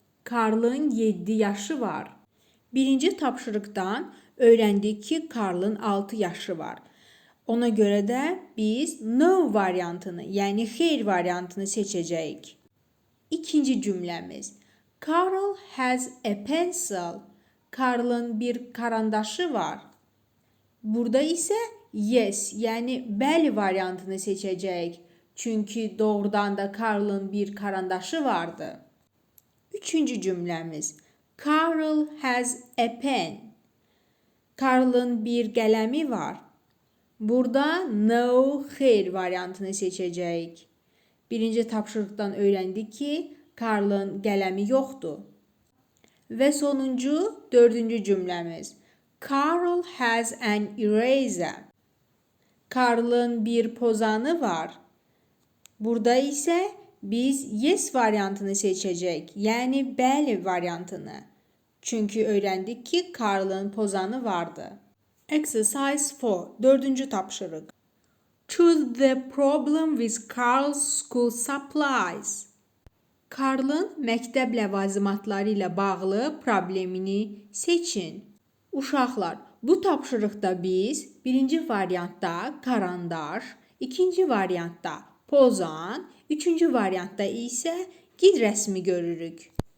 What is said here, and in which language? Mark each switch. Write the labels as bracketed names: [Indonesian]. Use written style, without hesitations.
[Azerbaijani] Carl'ın 7 yaşı var. Birinci tapşırıqdan öyrəndik ki, Carl'ın 6 yaşı var. Ona görə də biz no variantını, yəni xeyr variantını seçəcəyik. İkinci cümləmiz. [English] Carl has a pencil. [Azerbaijani] Carl'ın bir karandaşı var. Burada isə yes, yəni bəli variantını seçəcəyik. Çünki doğrudan da Carl'ın bir karandaşı vardı. Üçüncü cümləmiz. [English] Carl has a pen. [Azerbaijani] Carl'ın bir qələmi var. Burada no, xeyr variantını seçəcəyik. Birinci tapşırıqdan öyrəndik ki, Carl'ın qələmi yoxdur. Və sonuncu, dördüncü cümləmiz. [English] Carl has an eraser. [Azerbaijani] Carl'ın bir pozanı var. Burada isə biz yes variantını seçəcəyik, yəni bəli variantını. Çünki öyrəndik ki, Carl'ın pozanı vardı. [English] Exercise 4. [Azerbaijani] Dördüncü tapşırıq. [English] Choose the problem with Carl's school supplies. [Azerbaijani] Carl'ın məktəb ləvazimatları ilə bağlı problemini seçin. Uşaqlar, bu tapşırıqda biz birinci variantda karandaş, ikinci variantda pozan, üçüncü variantda isə gil rəsmi görürük.